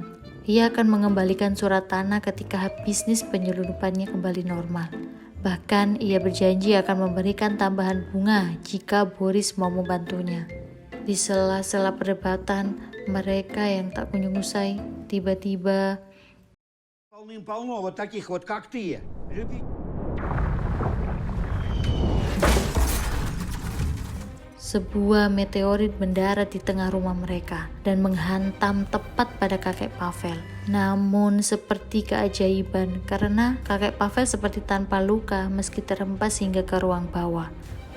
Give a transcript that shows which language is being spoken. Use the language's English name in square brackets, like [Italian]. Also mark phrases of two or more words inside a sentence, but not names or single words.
[Indonesian] Ia akan mengembalikan surat tanah ketika bisnis penyelundupannya kembali normal. Bahkan ia berjanji akan memberikan tambahan bunga jika Boris mau membantunya. Di sela-sela perdebatan mereka yang tak kunjung usai, tiba-tiba [Russian] Полным-полно вот таких вот, как ты. [Indonesian] sebuah meteorit mendarat di tengah rumah mereka dan menghantam tepat pada kakek Pavel. Namun seperti keajaiban karena kakek Pavel seperti tanpa luka meski terhempas hingga ke ruang bawah.